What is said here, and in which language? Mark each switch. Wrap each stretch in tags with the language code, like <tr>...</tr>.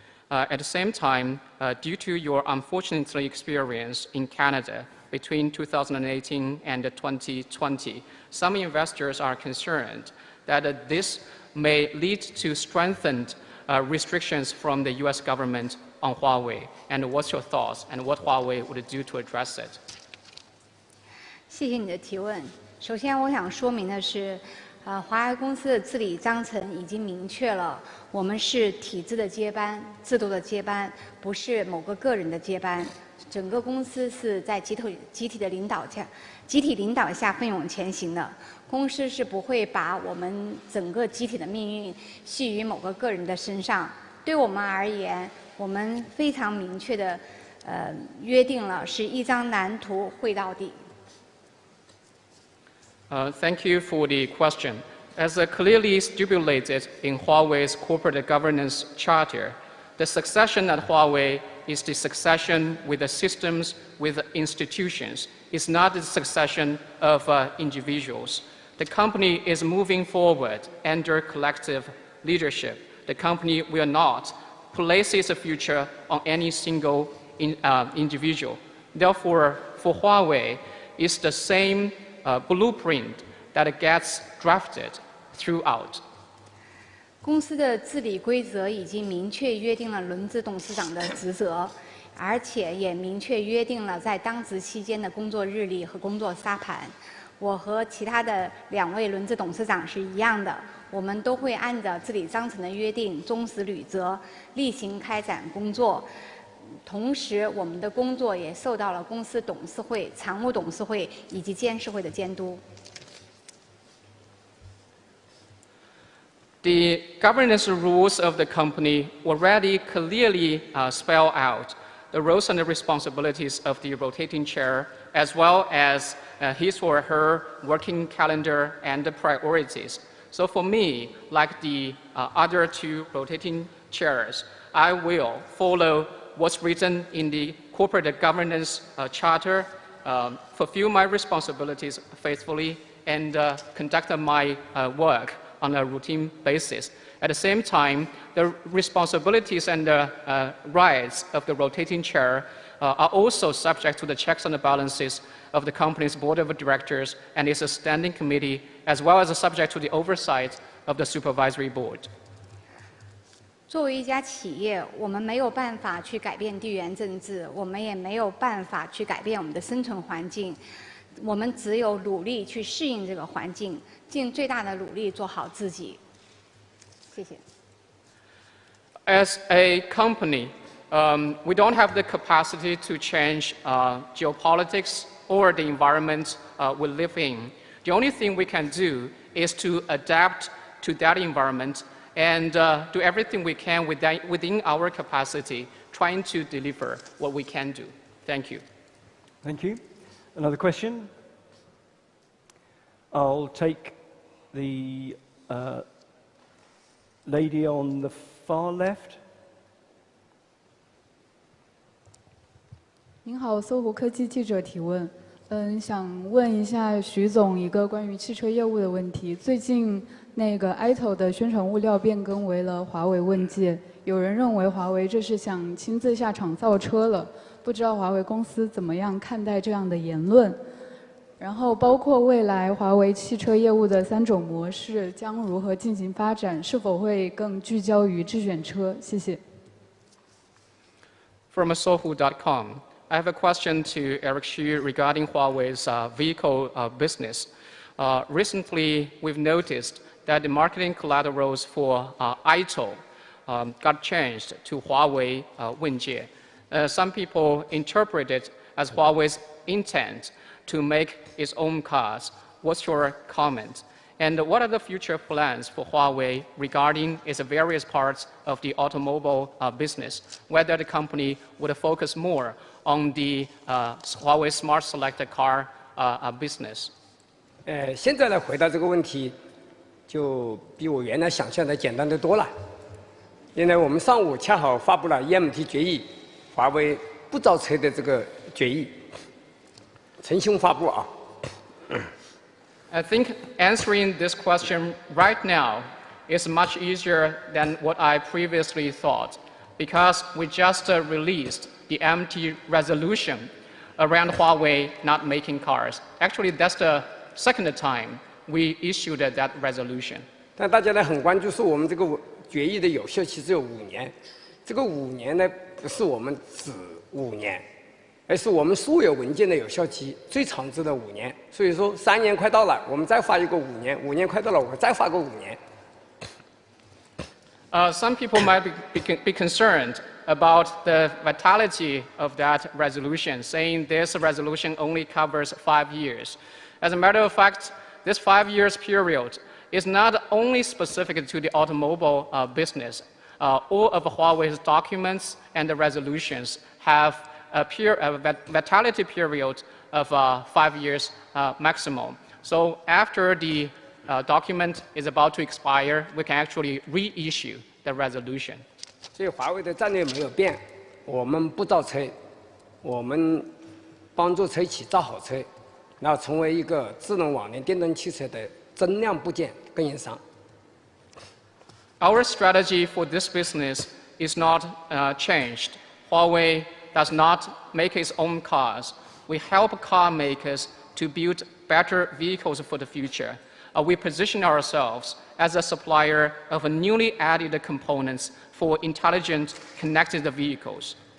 <en>At the same time, due to your unfortunate experience in Canada between 2018 and 2020, some investors are concerned that this may lead to strengthened restrictions from the US government on Huawei. And what's your thoughts and what Huawei would do to address it?</en> <zh>谢谢你的提问。首先，我想说明的是，华为公司的治理章程已经明确了，我们是体制的接班、制度的接班，不是某个个人的接班。整个公司是在集体领导下奋勇前行的。公司是不会把我们整个集体的命运系于某个个人的身上。对我们而言，我们非常明确的约定了，是一张蓝图绘到底。</zh> <en>Thank you for the question. As clearly stipulated in Huawei's corporate governance charter, the succession at Huawei is the succession with the systems, with institutions. It's not the succession of individuals. The company is moving forward under collective leadership. The company will not place its future on any single individual. Therefore, for Huawei, it's the same blueprint that gets drafted throughout.</en> <zh>公司的治理规则已经明确约定了轮值董事长的职责，而且也明确约定了在当值期间的工作日历和工作沙盘。我和其他的2位轮值董事长是一样的，我们都会按照治理章程的约定，忠实履责，例行开展工作。同时，我们的工作也受到了公司董事会、常务董事会以及监事会的监督。</zh> <en>The governance rules of the company already clearly spell out the roles and the responsibilities of the rotating chair, as well as his or her working calendar and the priorities. So for me, like the other 2 rotating chairs, I will follow what's written in the corporate governance charter, fulfill my responsibilities faithfully, and conduct my work on a routine basis. At the same time, the responsibilities and the rights of the rotating chair are also subject to the checks and the balances of the company's board of directors and its standing committee, as well as subject to the oversight of the supervisory board.</en> <zh>作为一家企业，我们没有办法去改变地缘政治，我们也没有办法去改变我们的生存环境，我们只有努力去适应这个环境，尽最大的努力做好自己。谢谢。</zh> <en>As a company, we don't have the capacity to change geopolitics or the environment we live in. The only thing we can do is to adapt to that environment and do everything we can within our capacity, trying to deliver what we can do. Thank you. Thank you. Another question? I'll take the lady on the far left.</en> <zh>您好，搜狐科技记者提问。想问一下徐总一个关于汽车业务的问题。最近那个 ITO 的宣传物料变更为了华为问界，有人认为华为这是想亲自下场造车了，不知道华为公司怎么样看待这样的言论？然后包括未来华为汽车业务的3种模式将如何进行发展，是否会更聚焦于智选车？谢谢。</zh> <en>From Sohu.com, I have a question to Eric Xu regarding Huawei's vehicle business. Recently, we've noticed that the marketing collaterals for ITO got changed to Huawei Wenjie. Some people interpret it as Huawei's intent to make its own cars. What's your comment? And what are the future plans for Huawei regarding its various parts of the automobile business? Whether the company would focus more on the Huawei Smart Selected Car business?</en> <zh>现在来回答这个问题，就比我原来想象的简单得多了。因为我们上午恰好发布了 EMT 决议，华为不造车的这个决议，陈兄发布啊。</zh> <en>I think answering this question right now is much easier than what I previously thought, because we just released the MT resolution around Huawei not making cars. Actually, that's the second time we issued that resolution.</en> <zh>但大家呢很关注说我们这个决议的有效期只有5年，这个5年呢不是我们只5年。而是我们所有文件的有效期最长只的5年，所以说3年快到了，我们再发一个5年，5年快到了，我们再发个5年。</zh> <en>Some people might be concerned about the vitality of that resolution, saying this resolution only covers 5 years. As a matter of fact, this 5 years period is not only specific to the automobile business. All of Huawei's documents and the resolutions have a vitality period of 5 years maximum. So after the document is about to expire, we can actually reissue the resolution.</en> <zh>所以华为的战略没有变，我们不造车，我们帮助车企造好车，然后成为一个智能网联电动汽车的增量部件供应商。</zh> <en>Our strategy for this business is not changed. Huawei does not make its own cars. We help car makers to build better vehicles for the future. We position ourselves as a supplier of newly added components for intelligent, connected vehicles.</en>